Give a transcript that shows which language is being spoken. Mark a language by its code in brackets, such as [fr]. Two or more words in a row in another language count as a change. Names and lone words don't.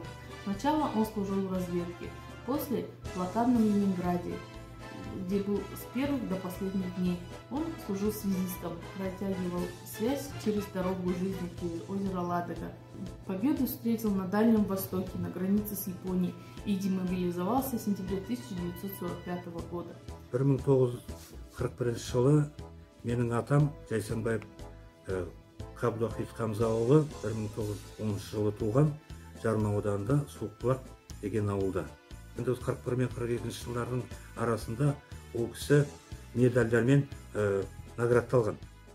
[ru] Сначала он служил в разведке, после в блокадном Ленинграде, где был с первых до последних дней. Он служил связистом, протягивал связь через дорогу жизни через озеро Ладога. Победу встретил на Дальнем Востоке, на границе с Японией и демобилизовался в сентябре 1945 года. [kk] 1941 жылы менің атам Жайсанбаев Қабдуахит Қамзаұлы 1910 жылы туған, Жарма ауданында Суықбұлақ деген ауылда. 1941 мен 42 жылдардың арасында ол кісі медальдармен наградталған.